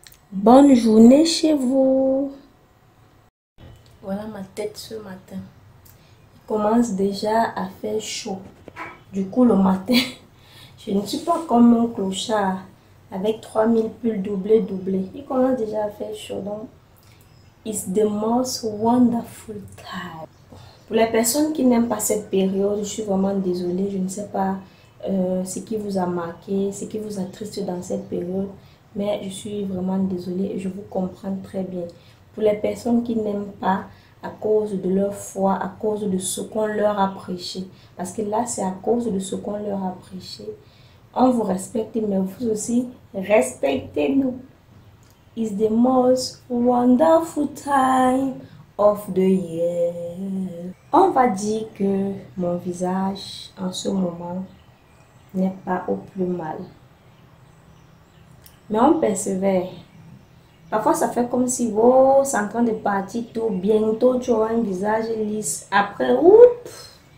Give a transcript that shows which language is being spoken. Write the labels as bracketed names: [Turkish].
[French] Bonne journée chez vous. Voilà ma tête ce matin. Il commence déjà à faire chaud. Du coup, le matin, je ne suis pas comme un clochard avec 3000 pulls doublés. Il commence déjà à faire chaud. [English] Donc, it's the most wonderful time. [French] Pour les personnes qui n'aiment pas cette période, je suis vraiment désolée. Je ne sais pas ce qui vous a marqué, ce qui vous attriste dans cette période. Mais je suis vraiment désolée et je vous comprends très bien. Pour les personnes qui n'aiment pas à cause de leur foi, à cause de ce qu'on leur a prêché. Parce que là, c'est à cause de ce qu'on leur a prêché. On vous respecte, mais vous aussi, respectez-nous. [English] It's the most wonderful time of the year. [French] On va dire que mon visage, en ce moment, n'est pas au plus mal. Mais on persévère. Parfois, ça fait comme si, oh, c'est en train de partir tout. Bientôt, tu auras un visage lisse. Après, oups.